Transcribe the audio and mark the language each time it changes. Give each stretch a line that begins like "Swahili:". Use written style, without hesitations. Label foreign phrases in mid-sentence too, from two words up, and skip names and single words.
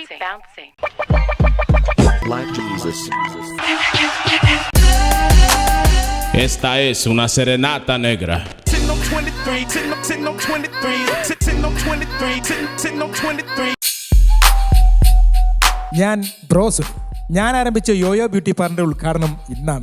English: Bouncing. Black Jesus.
Spanish: Esta es una serenata negra.
Malayalam: ഞാൻ ബ്രോസ്. ഞാൻ ആരംഭിച്ച യോയോ ബ്യൂട്ടി പാർലറിന്റെ ഉദ്ഘാടനം ഇന്നാണ്.